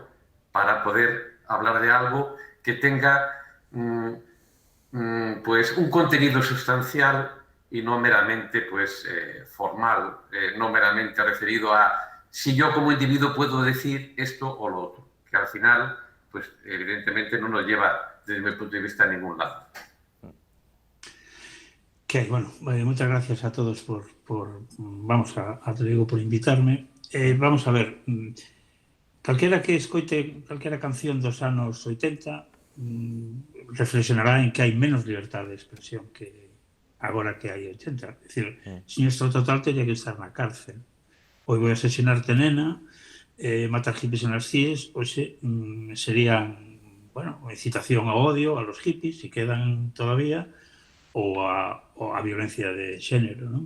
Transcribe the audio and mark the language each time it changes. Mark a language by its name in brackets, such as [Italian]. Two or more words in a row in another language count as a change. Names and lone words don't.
[Spanish] Para poder hablar de algo que tenga pues un contenido sustancial y no meramente pues, formal, no meramente referido a si yo como individuo puedo decir esto o lo otro, que al final, pues evidentemente no nos lleva desde mi punto de vista a ningún lado. Bueno, muchas gracias a todos te digo, por invitarme. [Galician] Vamos a ver, calquera que escoite calquera canción dos anos 80 reflexionará en que hai menos libertad de expresión que agora que hai 80. É dicir, Siniestro Total teria que estar na cárcel. [Spanish] Hoy voy a asesinarte, nena, matar hippies en las CIES, [Galician] hoxe serían, bueno, incitación ao odio [Spanish] a los hippies, si quedan todavía, [Galician] ou a violencia de xénero, non?